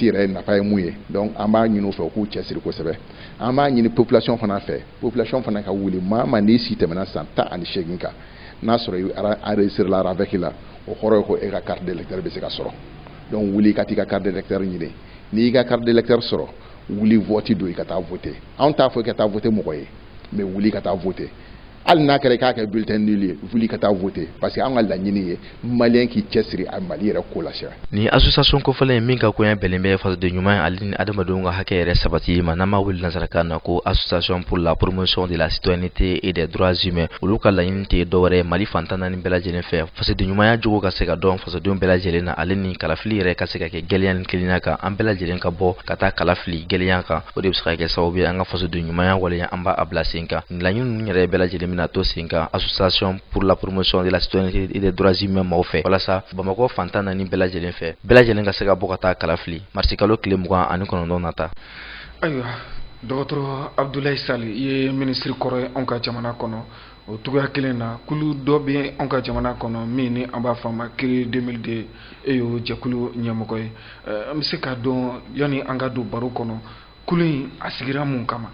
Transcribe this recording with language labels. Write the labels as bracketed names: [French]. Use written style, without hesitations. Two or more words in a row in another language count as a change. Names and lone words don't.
[Bambara] yɛrɛ nafa ye mun ye donc an b'a ɲini u fɛ u k'u cɛsiri kosɛbɛ an b'a ɲini population fana fɛ population fana ka wuli maa ma n'i si tɛmɛna san 18 kan n'a sɔrɔ i enregistré la avec la o kɔrɔ ye ko e ka [French] carte d'électeur [Bambara] bɛ se ka sɔrɔ donc wuli ka t'i ka [French] carte d'électeur [Bambara] ɲini n'i y'i ka [French] carte d'électeur [Bambara] sɔrɔ wuli vote don i ka taa voter anw t'a fɔ i ka taa voter mɔgɔ ye mais wuli ka taa voter hali n'a kɛra i k'a kɛ [French] bulletin nul [Bambara] ye wuli ka taa voter [French] parce que [Bambara] an ka laɲini ye malien k'i cɛsiri a Mali yɛrɛ ko la siya ni association kofɔlen min ka koɲɛ bɛlen bɛ fasoden ɲuman ale ni adamadenw ka hakɛ yɛrɛ sabati ma n'an b'a wele nanzarakan na ko association pour la promotion de la citoyenneté et des droits humains olu ka laɲini tɛ dɔwɛrɛ Mali fantan naani bɛɛ lajɛlen fɛ fasoden ɲumanya jogo ka se ka dɔn fasodenw bɛɛ lajɛlen na ale ni kalafili yɛrɛ ka se ka kɛ gɛlɛya ni kelenya kan an bɛɛ lajɛlen ka bɔ ka taa kalafili gɛlɛya kan o de bɛ se ka kɛ sababu ye an ka fasoden ɲumanya waleya an b'a bila sen kan laɲini ninnu yɛrɛ bɛɛ lajɛlen bɛna to sen kan association pour la promotion de la citoyenneté et des droits humains maaw fɛ walasa Bamakɔ fantan naani bɛɛ lajɛlen fɛ bɛɛ lajɛlen ka se ka bɔ ka taa kalafili marsikalo tile 29 nata ayiwa dɔgɔtɔrɔ Abdoulaye Sall i ye ministre kɔrɔ ye anw ka jamana kɔnɔ o cogoya kelen na kulu dɔ bɛ anw ka jamana kɔnɔ min ni an b'a fɔ a ma kiri 2002 e y'o jɛkulu ɲɛmɔgɔ ye an bɛ se k'a dɔn yanni an ka don baro kɔnɔ kulu in a sigira mun kama